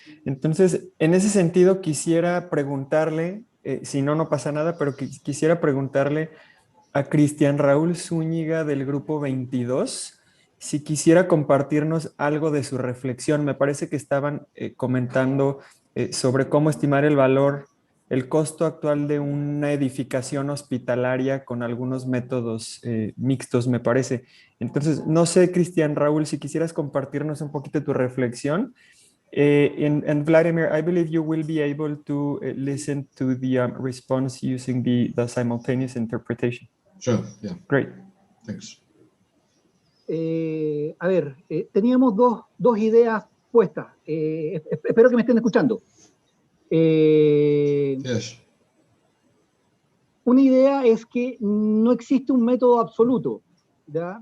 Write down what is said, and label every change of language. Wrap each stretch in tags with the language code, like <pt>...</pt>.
<es>Entonces, en ese sentido, quisiera preguntarle, si no, no pasa nada, pero quisiera preguntarle a Cristian Raúl Zúñiga del grupo 22, si quisiera compartirnos algo de su reflexión. Me parece que estaban comentando sobre cómo estimar el valor, el costo actual de una edificación hospitalaria con algunos métodos mixtos, me parece. Entonces, no sé, Cristian Raúl, si quisieras compartirnos un poquito tu reflexión.</es> <en>And Vladimir, I believe you will be able to listen to the response using the simultaneous interpretation. Sure, yeah. Great. Thanks.</en> <es>A ver, teníamos dos ideas puestas. Espero que me estén escuchando.</es> <en>Yes.</en> <es>Una idea es que no existe un método absoluto, ¿ya?</es>